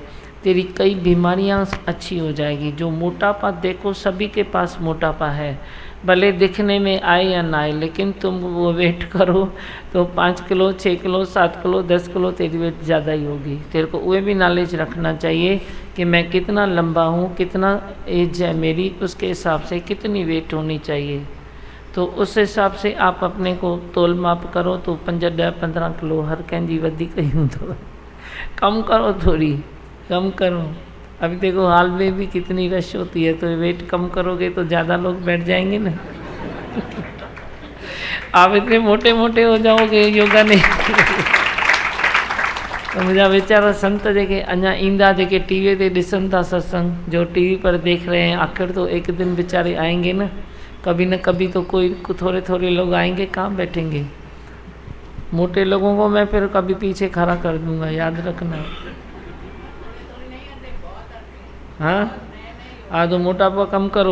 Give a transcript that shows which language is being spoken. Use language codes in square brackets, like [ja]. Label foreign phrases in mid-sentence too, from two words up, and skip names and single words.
[hi] तेरी कई बीमारियां अच्छी हो जाएगी। जो मोटापा देखो सभी के पास मोटापा है, भले दिखने में आए या ना आए, लेकिन तुम वो वेट करो तो 5 किलो 6 किलो 7 किलो 10 किलो तेरी वेट ज़्यादा ही होगी। तेरे को वो भी नॉलेज रखना चाहिए कि मैं कितना लंबा हूँ, कितना एज है मेरी, उसके हिसाब से कितनी वेट होनी चाहिए। तो उस हिसाब से आप अपने को तोल माप करो तो 5-10-15 किलो [sd] हर कंहिंजी वधीक ही हूंदो। [hi] कम करो, थोड़ी कम करो। अभी देखो हाल में भी कितनी रश होती है, तो वेट कम करोगे तो ज़्यादा लोग बैठ जाएंगे ना। आप इतने मोटे मोटे हो जाओगे योगा नहीं। तो [sd] मुझा वीचारा संत जेके अञा ईंदा, जेके टीवी ते ॾिसनि था सत्संग, [hi] जो टीवी पर देख रहे हैं, आखिर तो एक दिन बेचारे आएंगे ना, कभी न कभी तो कोई थोड़े थोड़े लोग आएंगे, कहाँ बैठेंगे। मोटे लोगों को मैं फिर कभी पीछे खड़ा कर दूंगा, याद रखना। हाँ, तो मोटापा कम करो।